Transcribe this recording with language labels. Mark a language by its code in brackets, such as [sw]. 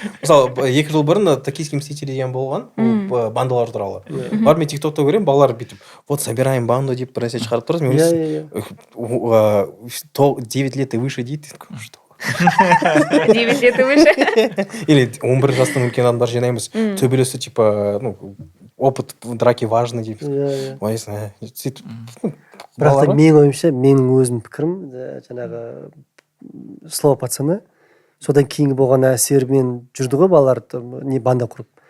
[kk] Мысалы 2 жыл бұрын Токийский мститель деген болған, бандалар туралы. Бар мен тиктокта көремін, балалар бүйтіп [ru] вот собираем банду [kk] деп бір нәрсе шығарып тұрады. [ru] Мен 9 лет и выше дейді. Что? 9 лет и выше. [kk] Или 11 жастан үлкен адамдар жинаймыз. Төбелесу типа, [ru] опыт в драке важный [kk] деп. Сөйтіп. Бірақ та менің ойымша, менің өзім пікірім, жаңағы слово пацаны, содан кейінгі болған әсермен жүрді ғой балалар не банда құрып.